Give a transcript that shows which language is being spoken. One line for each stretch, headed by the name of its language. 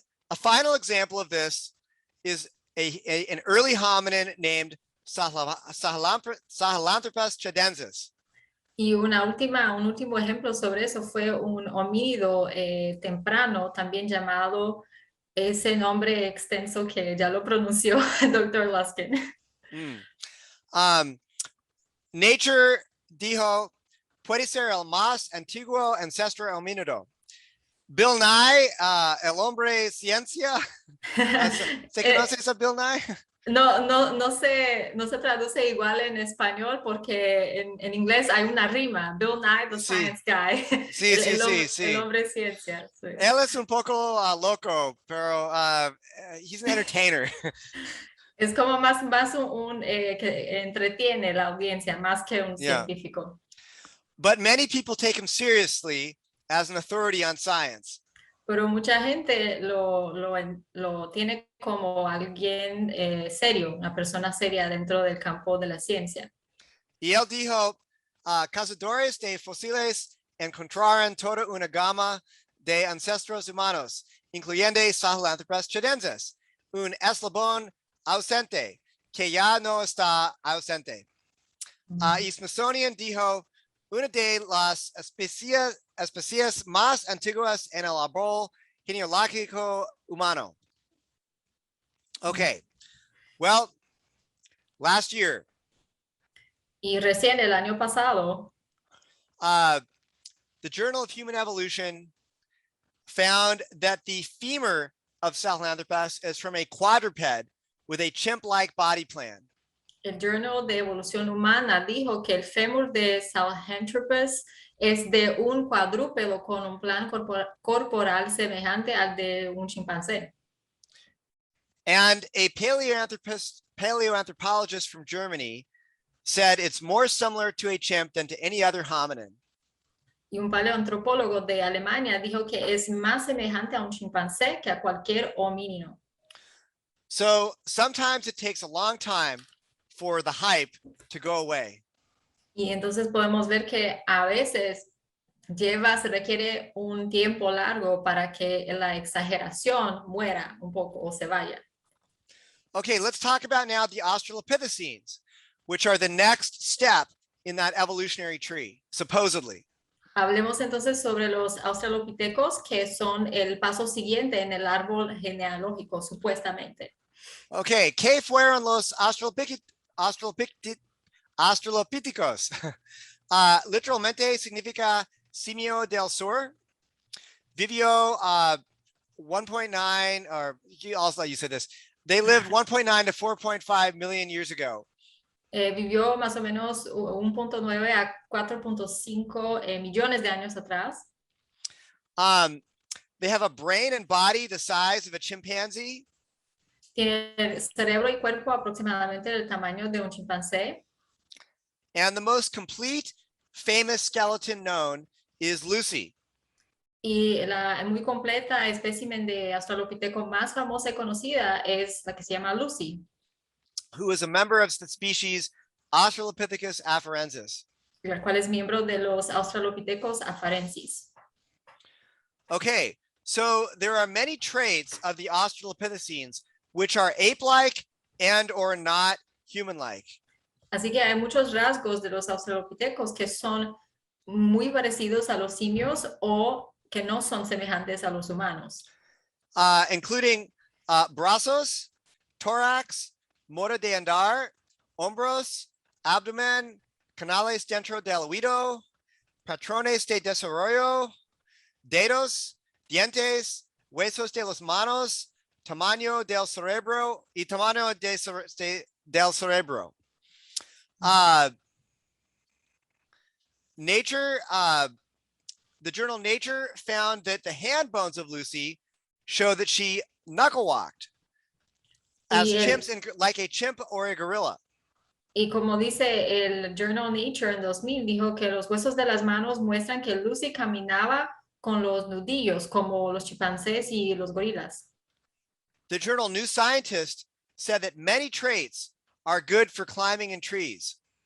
English: A final example of this is an early hominin named Sahelanthropus chidensis.
Spanish: Y un último ejemplo sobre eso fue un homínido temprano, también llamado ese nombre extenso que ya lo pronunció el Dr. Luskin. Nature dijo, puede ser el más antiguo ancestro homínido. Bill Nye, el hombre ciencia. ¿Se conoce a Bill Nye? No se traduce igual en español porque en inglés hay una rima.
English: Bill Nye, the science guy.
Spanish: Sí, el hombre ciencia. Sí. Él es un poco loco, pero
English: he's an entertainer.
Spanish: Es como más que entretiene la audiencia, más que un científico.
English: But many people take him seriously as an authority on science.
Spanish: Pero mucha gente lo tiene como alguien serio, una persona seria dentro del campo de la ciencia. Y él dijo, cazadores de fósiles encontraron toda una gama de ancestros humanos, incluyendo Sahelanthropus chidensis, un eslabón ausente que ya no está ausente. Y Smithsonian dijo, una de las especies más antiguas en el árbol genealógico humano.
English: Okay, well, last year.
Spanish: Y recién el año pasado.
English: The Journal of Human Evolution found that the femur of Sahelanthropus is from a quadruped with a chimp-like body plan.
Spanish: El Journal de Evolución Humana dijo que el fémur de Sahelanthropus es de un cuadrúpedo con un plan corporal semejante al de un chimpancé.
English: And a paleoanthropologist from Germany said it's more similar to a chimp than to any other hominin.
Spanish: Y un paleoantropólogo de Alemania dijo que es más semejante a un chimpancé que a cualquier homínido.
English: So sometimes it takes a long time for the hype to go away.
Spanish: Y entonces podemos ver que a veces se requiere un tiempo largo para que la exageración muera un poco o se vaya.
English: Okay, let's talk about now the Australopithecines, which are the next step in that evolutionary tree, supposedly.
Spanish: Hablemos entonces sobre los australopitecos, que son el paso siguiente en el árbol genealógico, supuestamente. Okay, ¿qué fueron los australopithecus? Literalmente significa simio del sur. Vivió 1.9,
English: or also you said this. They lived 1.9 to 4.5 million years ago.
Spanish: Vivió más o menos 1.9 a 4.5 millones de años atrás.
English: They have a brain and body the size of a chimpanzee.
Spanish: Tiene cerebro y cuerpo aproximadamente del tamaño de un chimpancé.
English: And the most complete famous skeleton known is Lucy.
Spanish: Y la muy completa espécimen de australopiteco más famosa y conocida es la que se llama Lucy,
English: who is a member of the species Australopithecus afarensis.
Spanish: la cual es miembro de los australopitecos afarensis.
English: Okay, so there are many traits of the Australopithecines which are ape-like and or not human-like.
Spanish: Así que hay muchos rasgos de los australopitecos que son muy parecidos a los simios o que no son semejantes a los humanos.
English: Including
Spanish: brazos, thorax, modo de andar, hombros, abdomen, canales dentro del oído, patrones de desarrollo, dedos, dientes, huesos de las manos, tamaño del cerebro y tamaño del cerebro.
English: Nature, the journal Nature found that the hand bones of Lucy show that she knuckle walked as chimps, like a chimp or a gorilla.
Spanish: Y como dice el journal Nature en 2000, dijo que los huesos de las manos muestran que Lucy caminaba con los nudillos como los chimpancés y los gorilas.
English: The journal New Scientist said that many traits are good for climbing in trees.